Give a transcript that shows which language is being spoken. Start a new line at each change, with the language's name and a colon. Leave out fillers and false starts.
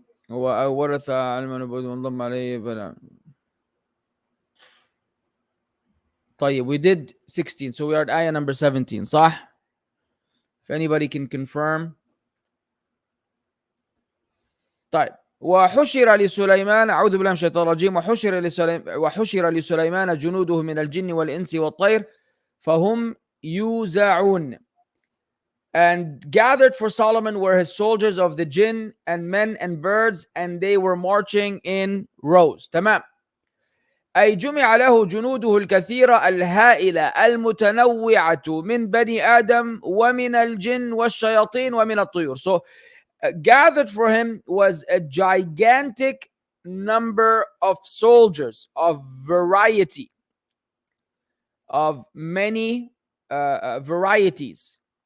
Arabic: وورث علم النبوة وانضم عليه بلا.
English: طيب, we did 16, so we are at ayah number 17, صح? If anybody can confirm.
Arabic: طيب, وحشر لسليمان أعوذ بالله من الشيطان الرجيم وحشر لسليمان جنوده من الجن والإنس والطير فهم يوزعون.
English: And gathered for Solomon were his soldiers of the jinn and men and birds, and they were marching in rows.
Arabic: تمام. أي جمع له جنوده الكثيرة الهائلة المتنوعة من بني آدم ومن الجن والشياطين ومن الطيور.
English: So gathered for him was a gigantic number of soldiers of variety, of many varieties.